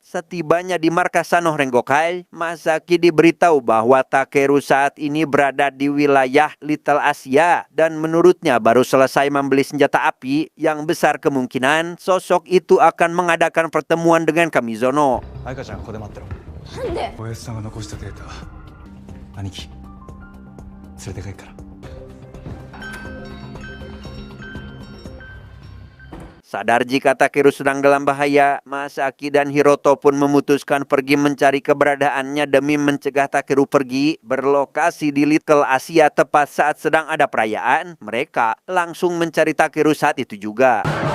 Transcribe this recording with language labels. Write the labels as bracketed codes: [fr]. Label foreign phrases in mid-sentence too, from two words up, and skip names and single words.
[id] Setibanya di markas Sanno Rengokai, Masaki diberitahu bahwa Takeru saat ini berada di wilayah Little Asia dan menurutnya baru selesai membeli senjata api yang besar kemungkinan sosok itu akan mengadakan pertemuan dengan Kamizono. [ja] Aika-chan, ここで待ってろ。なんで？おやつさんが残したデータ、兄貴、連れて帰るから。 [id] Sadar jika Takeru sedang dalam bahaya, Masaki dan Hiroto pun memutuskan pergi mencari keberadaannya demi mencegah Takeru pergi. Berlokasi di Little Asia tepat saat sedang ada perayaan, mereka langsung mencari Takeru saat itu juga.